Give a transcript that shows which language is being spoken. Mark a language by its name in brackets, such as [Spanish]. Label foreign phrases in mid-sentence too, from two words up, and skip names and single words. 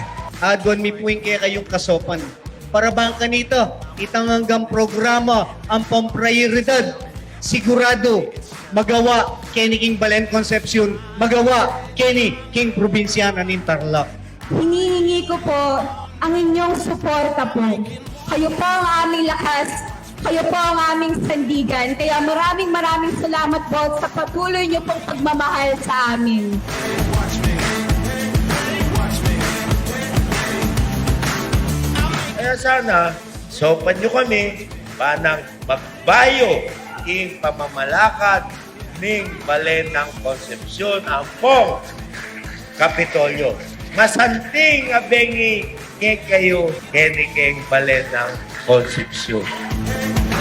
[Pampanga] Adwan mi puwing kaya kayong kasopan. Para bang kanito, itang hanggang programa ang pamprioridad. Sigurado, magawa kini King Balen Concepcion, magawa kini King Provinciana ng Tarlac. [Filipino] Hinihingi ko po ang inyong suporta po. Kayo po ang aming lakas. Kayo po ang aming sandigan. Kaya maraming salamat po sa patuloy niyo pong pagmamahal sa amin. [Pampanga] Kaya sana, sopan nyo kami panang magbayo ing pamamalakad ning Balen ng Concepcion ang pong Kapitolyo. Masanting abengi kayo kini Balen ng Concepcion.